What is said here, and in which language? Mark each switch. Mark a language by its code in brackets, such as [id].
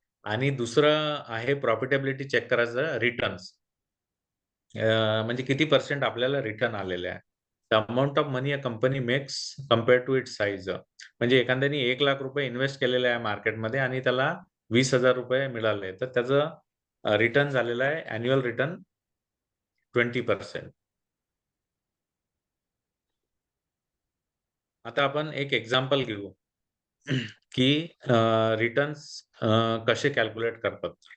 [mr] आणि दुसरं आहे प्रॉफिटेबिलिटी चेक करायचं रिटर्न्स. म्हणजे किती पर्सेंट आपल्याला रिटर्न आलेले आहे. [en] The amount of money a company makes compare to its size. [mr] म्हणजे एखाद्याने 1 लाख रुपये इन्व्हेस्ट केलेले आहे मार्केटमध्ये आणि त्याला 20,000 रुपये मिळाले, तर त्याचं रिटर्न झालेलं आहे अॅन्युअल रिटर्न 20%. आता आपण एक एक्झाम्पल घेऊ की रिटर्न्स कसे कॅल्क्युलेट करतात.